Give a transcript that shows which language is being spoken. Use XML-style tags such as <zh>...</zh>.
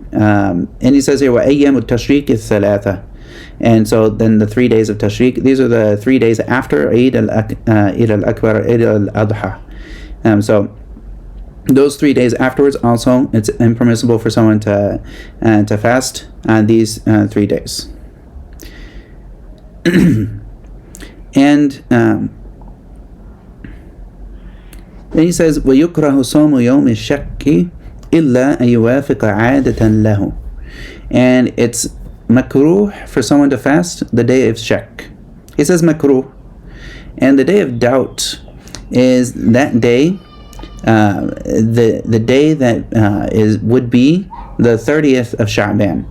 <en>And he says here,</en> <ar>وَأَيَّامُ التَّشْرِيقِ الثَّلَاثَةِ.</ar> <en>And so then the 3 days of Tashriq, these are the 3 days after Eid al-Akbar, Eid al-Adha. So those 3 days afterwards, also it's impermissible for someone to fast on these 3 days. And then he says,</en> <ar>وَيُكْرَهُ صَوْمُ يَوْمِ الشَّكِّ إِلَّا أَن يُوَافِقَ عَادَةً لَهُ.</ar> <en>And it's makruh for someone to fast the day of shak. He says makruh. And the day of doubt is that day, the day that would be the 30th of Sha'ban.</en>